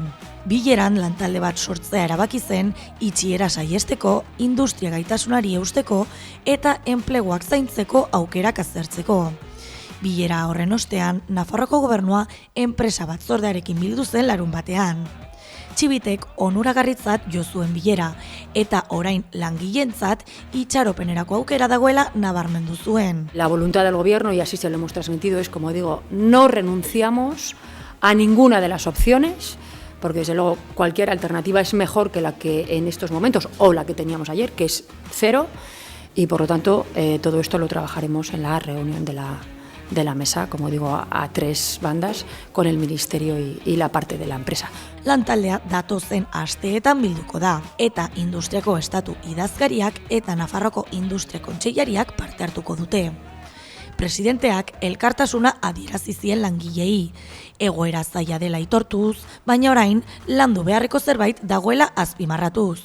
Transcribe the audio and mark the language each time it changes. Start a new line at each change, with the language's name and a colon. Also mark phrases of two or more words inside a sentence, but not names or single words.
Basque: Bileran lantalde bat sortzea erabaki zen, itxiera saiesteko, industria gaitasunari eusteko eta enpleguak zaintzeko aukerak aztertzeko. Bilera horren ostean, Nafarroko gobernua enpresa batzordearekin bildu zen larunbatean. Txibitek onuragarritzat jo zuen bilera, eta orain langileentzat itxaropenerako aukera dagoela nabarmendu zuen.
Spanish: La voluntad del gobierno, y así se lo hemos transmitido, es, como digo, no renunciamos a ninguna de las opciones, porque desde luego cualquier alternativa es mejor que la que en estos momentos, o la que teníamos ayer, que es cero, y por lo tanto todo esto lo trabajaremos en la reunión de la mesa, como digo, a tres bandas, con el Ministerio y la parte de la empresa.
Basque: Lantaldea datozen asteetan bilduko da, eta Industriako Estatu idazkariak eta Nafarroko Industria Kontseilariak parte hartuko dute. Presidenteak elkartasuna adierazi zien langileei, egoera zaila dela aitortuz, baina orain landu beharreko zerbait dagoela azpimarratuz.